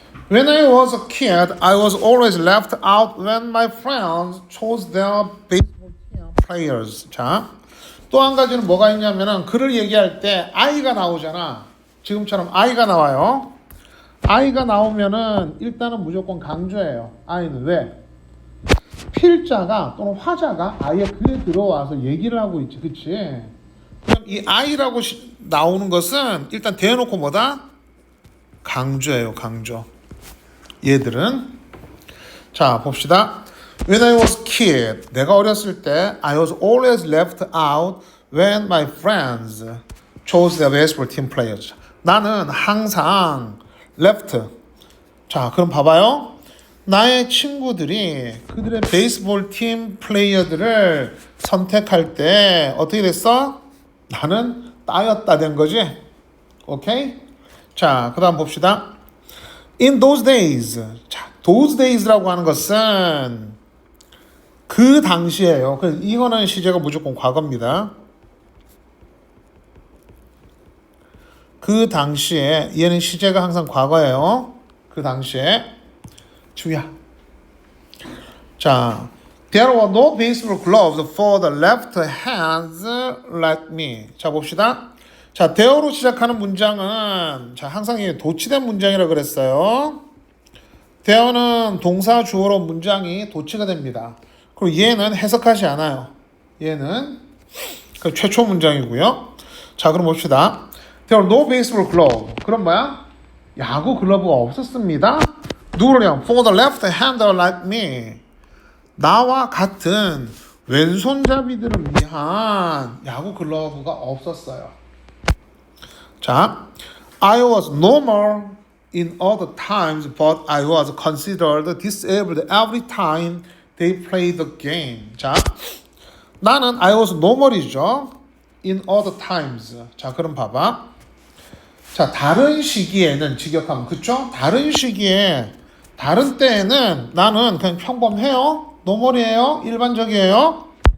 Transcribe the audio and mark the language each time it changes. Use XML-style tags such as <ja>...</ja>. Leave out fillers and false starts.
<en>When I was a kid, I was always left out when my friends chose their baseball team players.</en> <ko>자, 또 한 가지는 뭐가 있냐면은 글을 얘기할 때 I가 나오잖아. 지금처럼 I가 나와요. I가 나오면은 일단은 무조건 강조해요. I는 왜? 필자가 또는 화자가 아예 글에 들어와서 얘기를 하고 있지. 그치? 그럼 이 I라고 나오는 것은 일단 대놓고 뭐다? 강조예요. 강조. 얘들은 자 봅시다.</ko> <en>When I was a kid,</en> <ko>내가 어렸을 때</ko> <en>I was always left out when my friends chose their baseball team players.</en> <ko>나는 항상 left. 자 그럼 봐봐요. 나의 친구들이 그들의 베이스볼 팀 플레이어들을 선택할 때 어떻게 됐어? 나는 따였다 된 거지. 오케이? 자, 그 다음 봅시다.</ko> <en>In those days.</en> <ko>자, those days라고 하는 것은 그 당시에요. 이거는 시제가 무조건 과거입니다. 그 당시에 얘는 시제가 항상 과거예요. 그 당시에 주야.</ko> <en>자, there were no baseball gloves for the left hands like me.</en> <ko>자, 봅시다. 자, there로 시작하는 문장은 자, 항상 이게 도치된 문장이라 그랬어요. there는 동사 주어로 문장이 도치가 됩니다. 그리고 얘는 해석하지 않아요. 얘는 그 최초 문장이고요. 자, 그럼 봅시다.</ko> <en>There were no baseball glove.</en> <ko>그럼 뭐야? 야구 글러브가 없었습니다. 누구를요?</ko> <en>For the left hander like me.</en> <ko>나와 같은 왼손잡이들을 위한 야구 글러브가 없었어요.</ko> <en>자, I was normal in other times, but I was considered disabled every time they played the game.</en> <ko>자, 나는</ko> <en>I was normal이죠. In other times.</en> <ko>자, 그럼 봐봐. 자, 다른 시기에는 직역하면 그쵸? 다른 시기에 다른 때에는 나는 그냥 평범해요. 노멀이에요? 일반적이에요?</ko>